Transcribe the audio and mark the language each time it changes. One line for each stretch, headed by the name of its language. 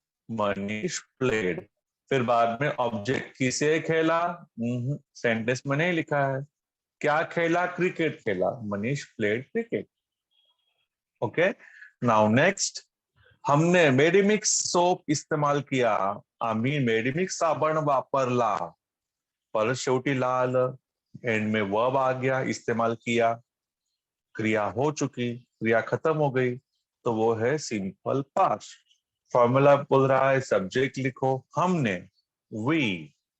Hindi: Manish played. फिर बाद में ऑब्जेक्ट किसे खेला? सेंटेंस में नहीं लिखा है। क्या खेला? क्रिकेट खेला।
English: Manish played cricket.
Hindi: Okay, now next, हमने मेडिमिक्स सोप इस्तेमाल किया।
Marathi: आम्ही मेडिमिक्स साबण वापरला।
Hindi: पर शेवटी लाल, एंड में वर्ब आ गया, इस्तेमाल किया, क्रिया हो चुकी, क्रिया खत्म हो गई, तो वो है सिंपल पास्ट। फॉर्मूला बोल रहा है सब्जेक्ट लिखो, हमने, वी।